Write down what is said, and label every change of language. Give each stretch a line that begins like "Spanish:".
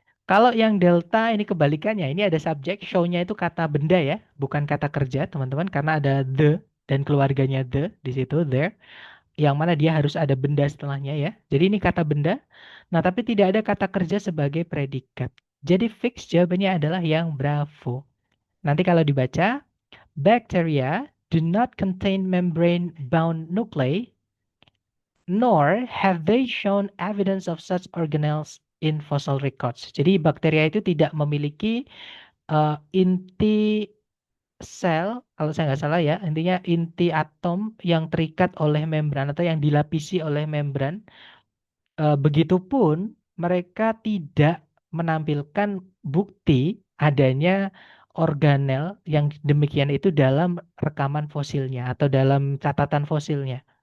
Indonesian: Kalau yang Delta ini kebalikannya, ini ada subjek, show-nya itu kata benda ya, bukan kata kerja teman-teman, karena ada the dan keluarganya the di situ there, yang mana dia harus ada benda setelahnya ya. Jadi ini kata benda. Nah, tapi tidak ada kata kerja sebagai predikat. Jadi fix jawabannya adalah yang bravo. Nanti kalau dibaca
English: bacteria do not contain membrane-bound nuclei, nor have they shown evidence of such organelles in fossil records.
Indonesian: Jadi bakteria itu tidak memiliki inti sel, kalau saya nggak salah ya, intinya inti atom yang terikat oleh membran atau yang dilapisi oleh membran. Begitupun mereka tidak menampilkan bukti adanya organel yang demikian itu dalam rekaman fosilnya atau dalam catatan fosilnya.